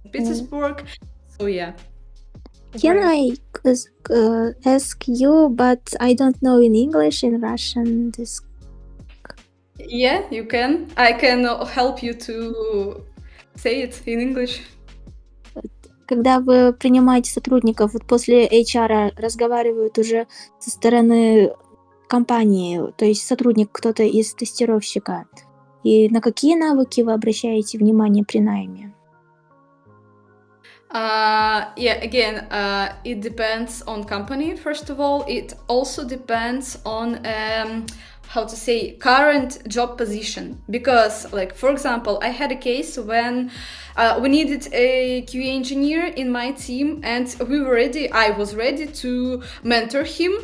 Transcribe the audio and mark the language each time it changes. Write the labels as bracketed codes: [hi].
[en] Petersburg. So yeah. Can I ask you, but I don't know in English, in Russian this. Yeah, you can. I can help you to say it in English. [ru] Когда вы принимаете сотрудников, вот после HR разговаривают уже со стороны компании, то есть сотрудник кто-то из тестировщика. И на какие навыки вы обращаете внимание при найме? [en] It depends on company. First of all, it also depends on how to say, current job position. Because, like, for example, I had a case when we needed a QA engineer in my team, and I was ready to mentor him.